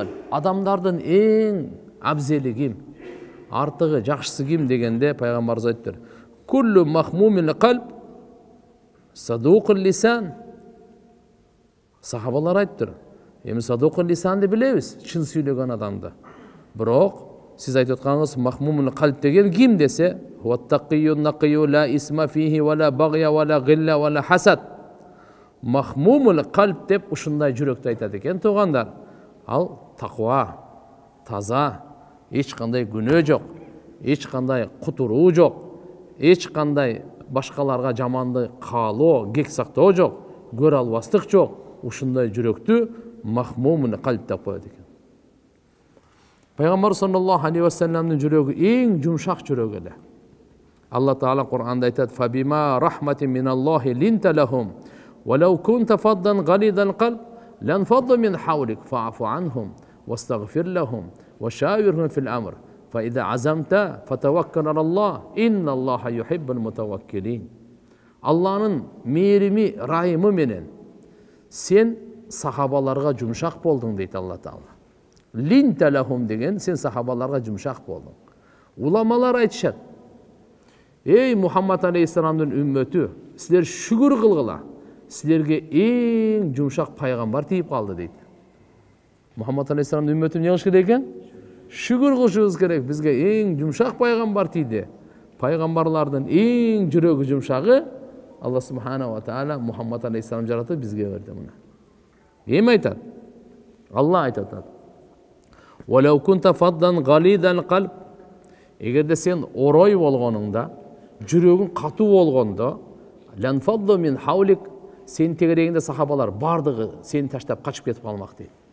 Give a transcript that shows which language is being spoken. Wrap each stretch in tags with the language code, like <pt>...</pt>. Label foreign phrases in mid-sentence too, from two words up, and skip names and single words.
<ky>Адамдардын эң абзели ким? Артыгы, жакшысы ким дегенде пайгамбарыбыз айттыр.</ky> <ar>كل مخموم القلب صدوق اللسان.</ar> <ky>Сахабалар айттыр. Эми</ky> <ar>صدوق اللسان</ar> <ky>билебиз, чын сүйлөгөн адамды. Бирок сиз айтып атканыңыз</ky> <ar>مخموم القلب</ar> <ky>деген ким десе,</ky> <ar>التقي النقي لا إثم فيه ولا بغي ولا غل ولا حسد. مخموم القلب</ar> <ky>деп ушундай жүрөктү айтат экен туугандар. Ал таква, таза, эч кандай күнөө жок, эч кандай кутуруу жок, эч кандай башкаларга жаманды каалоо, кек сактоо жок, көр албастык жок. Ушундай жүрөктү</ky> <ar>مخموم القلب</ar> <ky>деп коет экен. Пайгамбар</ky> <ar>صلى الله عليه وسلم</ar> <ky>жүрөгү эң жумшак жүрөк эле. Алла Таала Кур'анда айтат:</ky> <ar>"فبما رحمة من الله لنت لهم ولو كنت فظا غليظ القلب لانفضوا من حولك فاعف عنهم واستغفر لهم وشاورهم في الأمر فإذا عزمت فتوكل على الله إن الله يحب المتوكلين."</ar> <ky>Алланын мээрими, райымы менен сен сахабаларга жумшак болдуң дейт Алла Таала.</ky> <ar>لنت لهم</ar> <ky>деген сен сахабаларга жумшак болдуң. Уламалар айтышат: "Эй Мухаммад алейхиссаламдын үммөтү, силер шүгүр кылгыла. Силерге эң жумшак пайгамбар тийип калды" дейт. Мухаммад алейхиссаламдын үммөтү эмне кылыш керек экен? Шүгүр кылышыбыз керек. Бизге эң жумшак пайгамбар тийди. Пайгамбарлардын эң жүрөгү жумшагы</ky> <ar>الله سبحانه وتعالى</ar> <ky>Мухаммад алейхиссалам жаратып бизге берди муну. Эми айтат? Алла айтат:</ky> <ar>"ولو كنت فظا غليظ القلب",</ar> <ky>эгерде сен орой болгонуңда, жүрөгүң катуу болгондо,</ky> <ar>لانفضوا من حولك,</ar> <ky>сен тегерегинде сахабалар бардыгы сени таштап качып кетип калмак дейт.</ky>